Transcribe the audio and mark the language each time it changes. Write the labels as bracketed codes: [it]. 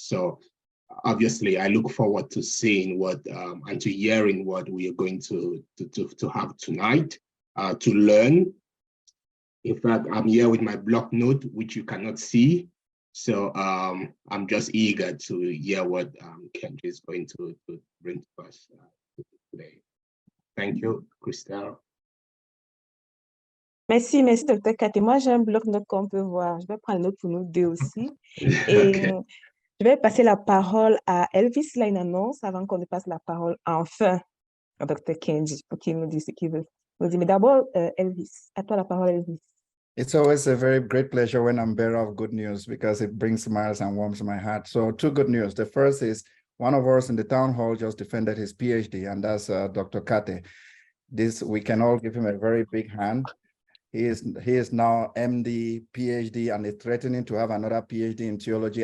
[en] So obviously, I look forward to seeing what and to hearing what we are going to have tonight to learn. In fact, I'm here with my block note, which you cannot see. So I'm just eager to hear what Kenji is going to bring to us today. Thank you, Christelle. [fr] Merci, Dr. Kate. Moi, j'ai un bloc-notes qu'on peut voir. Je vais prendre une note pour nous deux aussi. Et [en] Okay. [fr] je vais passer la parole à Elvis. Là, une annonce avant qu'on ne passe la parole enfin à Dr. Kenji pour qu'il nous dise ce qu'il veut nous dire. Mais d'abord, Elvis, à toi la parole, Elvis. [en] It's always a very great pleasure when I'm bearer of good news because it brings smiles and warms my heart. So two good news. The first is one of us in the town hall just defended his PhD, and that's Dr. Kate. We can all give him a very big hand. He is now MD, PhD, and is threatening to have another PhD in theology.